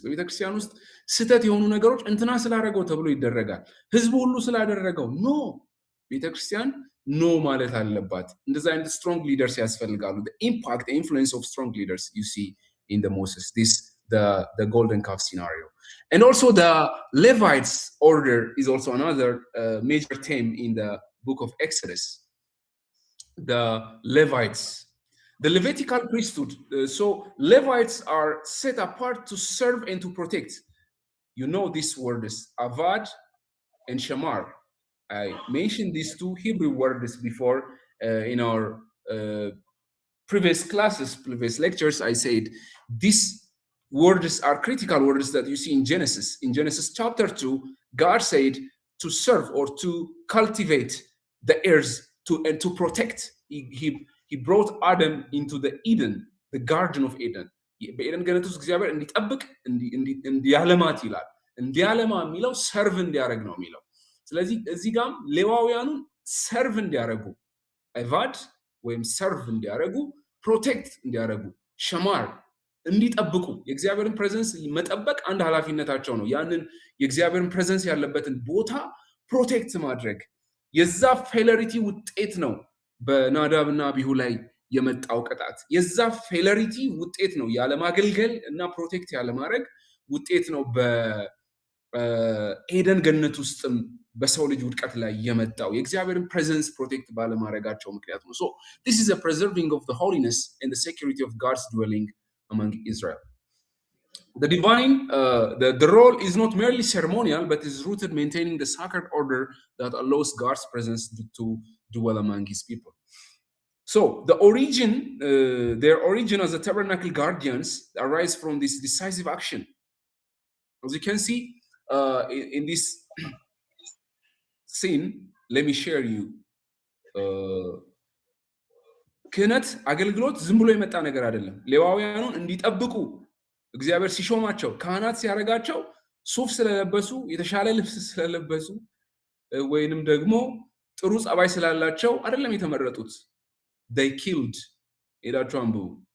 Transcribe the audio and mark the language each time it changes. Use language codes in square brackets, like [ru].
[am] በቤተክርስቲያን ውስጥ ስህተት የሆኑ ነገሮች እንትና ስላደረገው ተብሎ ይደረጋል። ህዝቡ ሁሉ ስላደረገው ኖ፣ ቤተክርስቲያን ኖ ማለት አለባት። እንደዛ አይነት [en] strong leaders [am] ያስፈልጋሉ። [en] The impact, the influence of strong leaders you see in the Moses, the golden calf scenario. And also the Levites order is also another major theme in the book of Exodus. The Levites, the Levitical priesthood. So Levites are set apart to serve and to protect. You know these words, Avad and Shamar. I mentioned these two Hebrew words before in our previous classes, previous lectures. I said these words are critical words that you see in Genesis. In Genesis chapter 2, God said to serve or to cultivate the earth and to protect. He brought Adam into the Eden, the Garden of Eden. [am] በኤደን ገነት ውስጥ እግዚአብሔር እንዲጠብቅ እንዲያለማት ይላል። እንዲያለማ የሚለው ሰርቭ እንዲያደርግ ነው የሚለው። ስለዚህ እዚህ ጋም ሌዋውያኑን ሰርቭ እንዲያደርጉ አቫድ ወይም ሰርቭ እንዲያደርጉ፣ ፕሮቴክት እንዲያደርጉ፣ ሸማር እንዲጠብቁ፣ የእግዚአብሔርን ፕሬዘንስ መጠበቅ አንድ ኃላፊነታቸው ነው። ያንን የእግዚአብሔርን ፕሬዘንስ ያለበትን ቦታ ፕሮቴክት ማድረግ የዛ ፌለሪቲ ውጤት ነው በናዳብና አቢሁ ላይ የመጣው ቅጣት የዛ ፌለሪቲ ውጤት ነው። ያለማገልገል እና ፕሮቴክት ያለማድረግ ውጤት ነው። በኤደን ገነት ውስጥም በሰው ልጅ ውድቀት ላይ የመጣው የእግዚአብሔርን ፕሬዘንስ ፕሮቴክት ባለማድረጋቸው ምክንያት ነው። [en] So this is a preserving of the holiness and the security of God's dwelling among Israel. The divine, the role is not merely ceremonial, but is rooted maintaining the sacred order that allows God's presence to dwell among His people. So the origin, their origin as the tabernacle guardians arise from this decisive action. As you can see in this scene, let me share you. [am] ክህነት አገልግሎት ዝም ብሎ የመጣ ነገር አይደለም። ሌዋውያኑን እንዲጠብቁ እግዚአብሔር ሲሾማቸው ካህናት ሲያደርጋቸው ሱፍ ስለለበሱ የተሻለ ልብስ ስለለበሱ ወይንም ደግሞ ጥሩ ጸባይ ስላላቸው አይደለም የተመረጡት። [en] they killed [am] ሄዳችሁ አንብቡ።